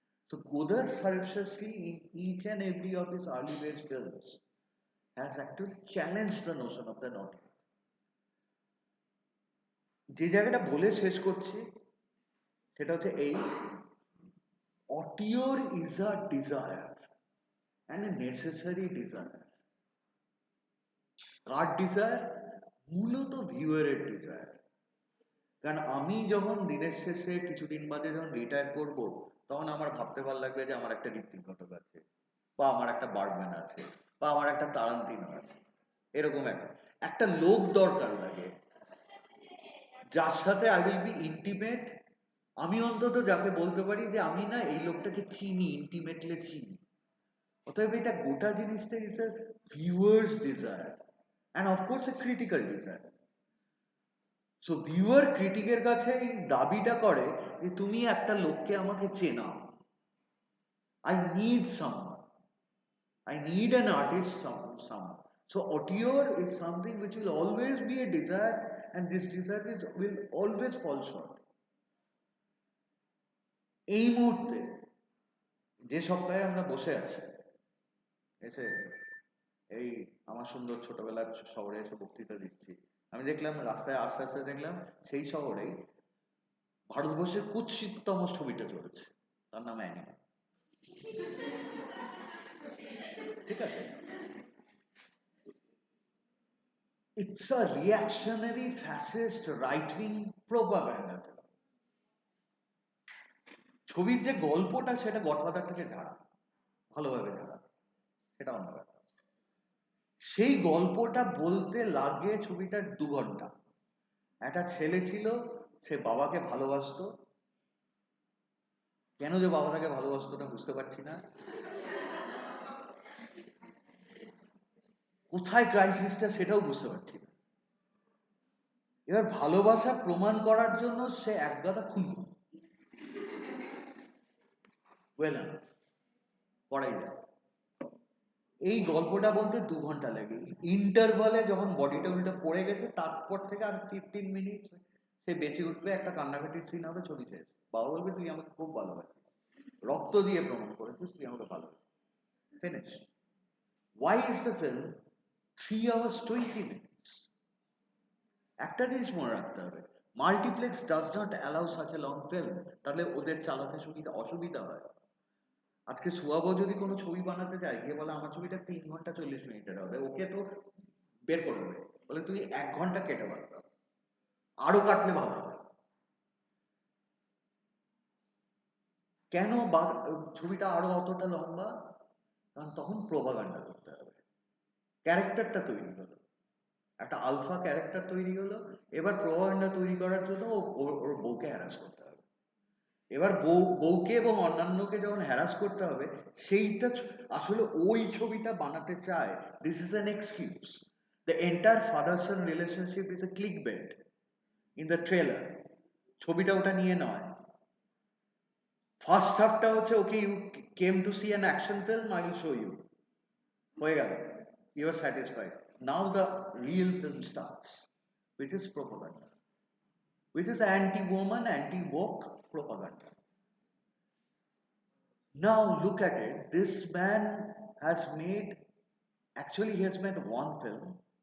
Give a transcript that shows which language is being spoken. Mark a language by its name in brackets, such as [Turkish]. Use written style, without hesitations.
[English] So Godar surreptitiously in each and every of his early based films has actually challenged the notion of the naughty. [Bangla] যে জায়গাটা বলে শেষ করছি সেটা হচ্ছে এই, [English] auteur is a desire and a necessary desire. [Bangla] Car desire? মূলত ভিউয়ারের desire. কারণ আমি যখন দিনের শেষে কিছুদিন বাদে যখন রিটায়ার করব, তখন আমার ভাবতে ভালো লাগবে যে আমার একটা ঋত্বিক ঘটক আছে, বা আমার একটা বার্গম্যান আছে, বা আমার একটা তারান্তিনো আছে। এরকম একটা লোক দরকার লাগে যার সাথে [English] I will be intimate. [Bangla] আমি অন্তত যাকে বলতে পারি যে আমি না এই লোকটাকে চিনি, ইন্টিমেটলি চিনি। অতএব এটা গোটা জিনিসটা [English] Is a viewer's desire and of course a critical desire. [Bangla] So viewer ক্রিটিকের কাছে এই দাবিটা করে যে তুমি একটা লোককে আমাকে চেনাও, [English] I need someone, I need an artist, someone. So auteur is something which will always be a desire, and this desire will always fall short. [Bangla] এই মুহূর্তে যে সপ্তাহে আমরা বসে আছি, এসে এই আমার সুন্দর ছোটবেলার শহরে এসে বক্তৃতা দিচ্ছি, আমি দেখলাম রাস্তায় আস্তে আস্তে দেখলাম সেই শহরেই ভারতবর্ষের কুৎসিততম ছবিটা চলেছে, তার নাম অ্যানিমা। ঠিক আছে, [English] it's a reactionary fascist right wing propaganda. [Bangla] ছবির যে গল্পটা সেটা গডফাদার থেকে ঝাড়া, ভালোভাবে ঝাড়া, সেটা অন্য ব্যাপার। সেই গল্পটা বলতে লাগে ছবিটার 2 ঘন্টা। একটা ছেলে ছিল, সে বাবাকে ভালোবাসতো, কেন যে বাবা তাকে ভালোবাসতো না বুঝতে পারছি না, কোথায় ক্রাইসিসটা সেটাও বুঝতে পারছি না। এবার ভালোবাসা প্রমাণ করার জন্য সে একগাদা খুন করাই যায়। এই গল্পটা বলতে 2 ঘন্টা লাগে। ইন্টারভালে যখন বডিটা উল্টা পড়ে গেছে তারপর থেকে আর 15 মিনিট সে বেঁচে উঠবে, একটা কান্নাকাটির সিন হবে, ছবি শেষ। বাবা বলবে তুই আমাকে খুব ভালোবাসিস, রক্ত দিয়ে প্রমাণ করেছিস তুই আমাকে ভালোবাসিস, finish. [English] Why is the film 3 hours 20 minutes? [Bangla] একটা জিনিস মনে রাখতে হবে, multiplex [English] does not allow such a long film, [Bangla] তাহলে ওদের চালাতে অসুবিধা হয়। আজকে সুয়াবো যদি কোনো ছবি বানাতে চায়, গিয়ে বলে আমার ছবিটা 3 ঘন্টা 40 মিনিটের হবে, ওকে তো বের করে দেবে, বলে তুই 1 ঘন্টা কেটে পারতাম, আরো কাটলে ভালো হবে। কেন ছবিটা আরো অতটা লম্বা? কারণ তখন প্রোপাগান্ডা করতে হবে, ক্যারেক্টারটা তৈরি হলো, একটা আলফা ক্যারেক্টার তৈরি হলো, এবার প্রোপাগান্ডা তৈরি করার জন্য ওর বউকে হ্যারাস করতে হবে। এবার বউকে এবং অন্যান্যকে যখন হ্যারাস করতে হবে, সেইটা আসলে ওই ছবিটা বানাতে চায়। [English] This is an excuse. The entire father son relationship is a clickbait in the trailer. [Bangla] ছবিটা ওটা নিয়ে নয়। [English] first হাফটা হচ্ছে okay you came to see an action film, I will show you, [Bangla] হয়ে গেল, [English] You are satisfied. Now the real film starts, which is propaganda, which is anti-woman, anti-woke propaganda. Now look at it, this man has made, actually he has made one film.